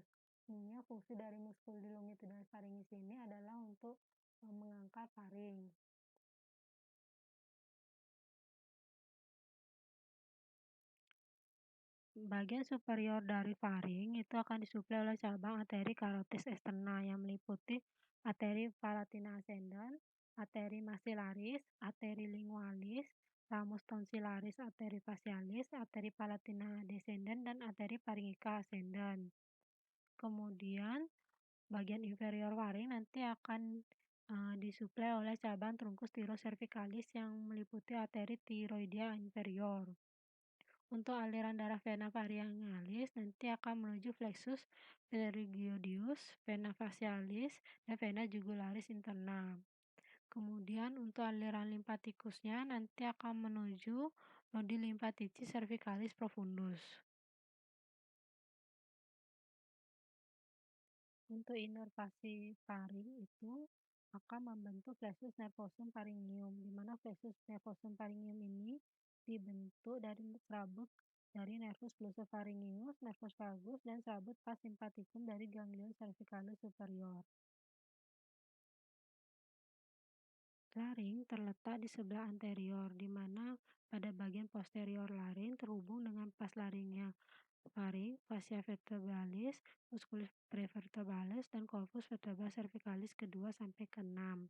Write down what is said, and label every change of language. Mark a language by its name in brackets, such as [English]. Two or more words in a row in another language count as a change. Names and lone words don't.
[Indonesian] Umumnya fungsi dari [Latin] muskuli longitudinalis pharyngis [Indonesian] ini adalah untuk mengangkat faring. Bagian superior dari faring itu akan disuplai oleh cabang arteri [Latin] carotis externa [Indonesian] yang meliputi arteri [Latin] palatina ascendens, [Indonesian] arteri maxillaris, arteri lingualis, [Latin] ramus tonsillaris, [Indonesian] arteri facialis, arteri [Latin] palatina descendens, [Indonesian] dan arteri [Latin] pharyngica ascendens. [Indonesian] Kemudian bagian inferior faring nanti akan disuplai oleh cabang [Latin] truncus thyrocervicalis [Indonesian] yang meliputi arteri [Latin] thyroidea inferior. [Indonesian] Untuk aliran darah [Latin] vena pharyngealis [Indonesian] nanti akan menuju [Latin] flexus pterygoideus, vena facialis, [Indonesian] dan [Latin] vena jugularis interna. [Indonesian] Kemudian untuk aliran limfatikusnya nanti akan menuju [Latin] nodi limfatici cervicalis profundus. [Indonesian] Untuk inervasi faring itu akan membentuk [Latin] flexus nervosum pharyngeum, [Indonesian] di mana [Latin] flexus nervosum pharyngeum [Indonesian] ini dibentuk dari serabut dari [Latin] nervus glossopharyngeus, nervus vagus, [Indonesian] dan serabut [Latin] vas sympathicum [Indonesian] dari [Latin] ganglion cervicalis superior. [Indonesian] Laring terletak di sebelah anterior, di mana pada bagian posterior laring terhubung dengan [Latin] vas laringea faring, fascia vertebralis, musculus prevertebralis, [Indonesian] dan [Latin] corpus vertebral cervicalis [Indonesian] kedua sampai ke-6.